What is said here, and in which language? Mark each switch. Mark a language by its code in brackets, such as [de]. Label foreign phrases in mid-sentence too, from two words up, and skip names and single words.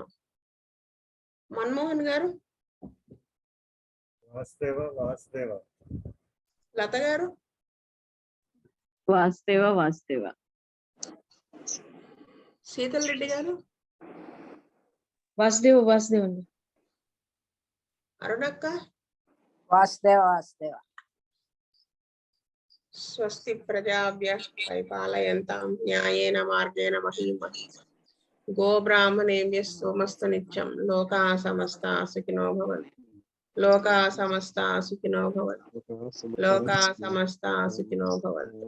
[te] మన్మోహన్ గారు, లత గారు, వాస్తవ శీతల్ రెడ్డి గారు, వాసుదేవ అండి. అరుణక్క వాసుదేవ వాసుదేవ. [sa] స్వస్తి ప్రజాభ్య పరిపాలయంతాం న్యాయేన మార్గేణ మహీం మహీం. గోబ్రాహ్మణేభ్యः సోమస్తు నిత్యం. లోకా సమస్తా సుఖినో భవంతు. లోకా సమస్తా సుఖినో భవంతు. లోకా సమస్తా సుఖినో భవంతు.